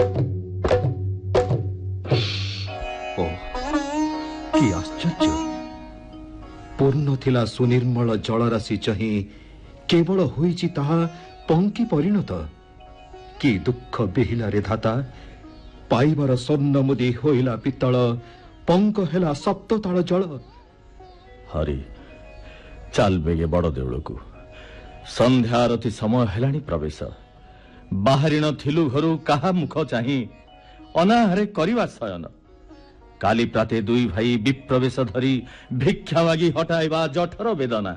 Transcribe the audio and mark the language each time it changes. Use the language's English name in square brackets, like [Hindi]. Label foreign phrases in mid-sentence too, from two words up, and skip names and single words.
[Odia] ଓ କି ଆଶ୍ଚର୍ଯ୍ୟ ପୂର୍ଣ୍ଣ ଥିଲା ସୁନିର୍ମଳ ଜଳ ରାଶି ଚାହିଁ କେବଳ ହୋଇଛି ତାହା ପଙ୍କି ପରିଣତ କି ଦୁଃଖ ବେହିଲା ରେ ଧାତା ପାଇବାର ସ୍ୱର୍ଣ୍ଣ ମୁଦି ହୋଇଲା ପିତ୍ତଳ ପଙ୍କ ହେଲା ସପ୍ତତାଳ ଜଳ ହରି ଚାଲ ବେଗେ ବଡ଼ ଦେଉଳକୁ ସନ୍ଧ୍ୟା ଆରତୀ ସମୟ ହେଲାଣି ପ୍ରବେଶ ବାହାରି ନ ଥିଲୁ ଘରୁ କାହା ମୁଖ ଚାହିଁ ଅନାହାରେ କରିବା ଶୟନ କାଲି ପ୍ରାତେ ଦୁଇ ଭାଇ ବିପ୍ରବେଶ ଧରି ଭିକ୍ଷା ମାଗି ହଟାଇବା ଜଠର ବେଦନା